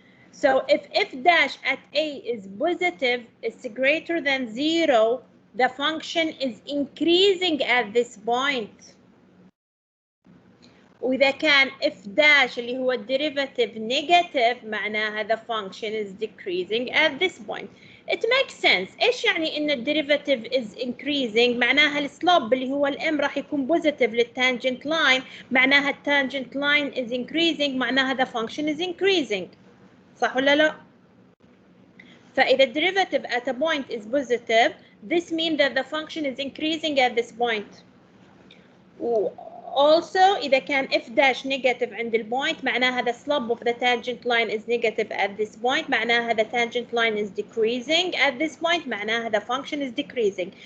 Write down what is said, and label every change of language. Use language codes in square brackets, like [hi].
[en] So if f dash at A is positive, it's greater than 0, the function is increasing at this point. [ar] وإذا كان [en] f dash [ar] اللي هو [en] derivative negative [ar] معناها [en] the function is decreasing at this point. It makes sense. [ar] إيش يعني إن الديريفاتيف [en] is increasing؟ [ar] معناها السلوب اللي هو الام راح يكون بوزيتيف للتانجنت لاين، معناها التانجنت لاين is increasing، معناها [en] the function is increasing. [ar] صح ولا لا؟ فإذا الديريفاتيف [en] at a point is positive, this means that the function is increasing at this point. Also [ar] إذا كان [en] f dash negative [ar] عند البوينت معناها [en] the slope of the tangent line is negative at this point، [ar] معناها [en] the tangent line is decreasing at this point، معناها the function is decreasing.